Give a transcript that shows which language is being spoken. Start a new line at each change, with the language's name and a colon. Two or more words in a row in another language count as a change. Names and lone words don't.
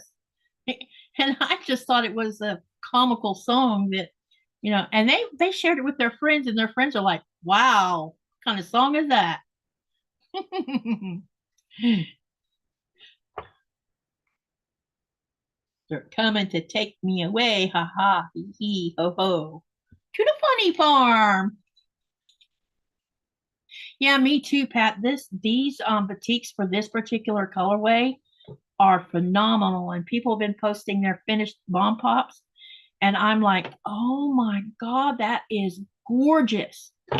English: And I just thought it was a comical song that, and they shared it with their friends, and their friends are like, "Wow, what kind of song is that?" They're coming to take me away, ha ha, hee hee, ho ho, to the funny farm. Yeah, me too, Pat. These boutiques for this particular colorway are phenomenal, and people have been posting their finished bomb pops, and I'm like, oh my god, that is gorgeous.